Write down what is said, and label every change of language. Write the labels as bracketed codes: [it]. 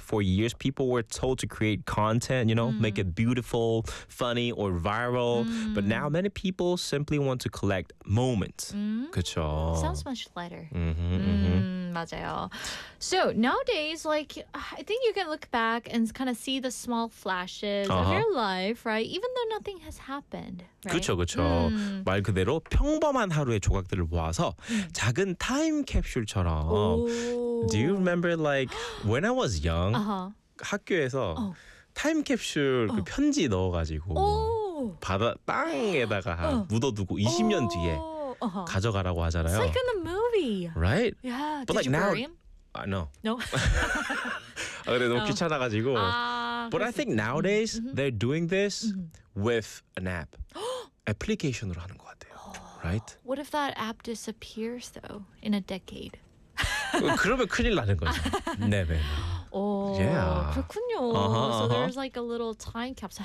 [en] For years, people were told to create content, you know, make it beautiful, funny, or viral. But now many people simply want to collect moments. [ko] 그쵸? [en] Sounds much lighter. Mm-hmm. [ko] 맞아요. [en] So nowadays, like, I think you can look back and kind of see the small flashes of your life, right? Even though nothing has happened. Right? [ko] 그쵸. 말 그대로 평범한 하루의 조각들을 모아서 작은 타임 캡슐처럼. [en] Do you remember like when I was young? Uh-huh. [ko] 학교에서 타임 캡슐 그 편지 넣어가지고 바다 땅에다가 묻어두고 20년 뒤에 가져가라고 하잖아요. [en] It's like in the movie. Right? Yeah. But like now, No. No. [ko] 아, 그래 너무 귀찮아가지고. [en] But I think nowadays they're doing this with an app. [ko] Application으로 하는 것 같아요. [en] Right? What if that app disappears though in a decade? [ko] 그러면 큰일 나는 거죠. 네. [en] Yeah. [ko] 그렇군요. [en] So there's like a little time capsule.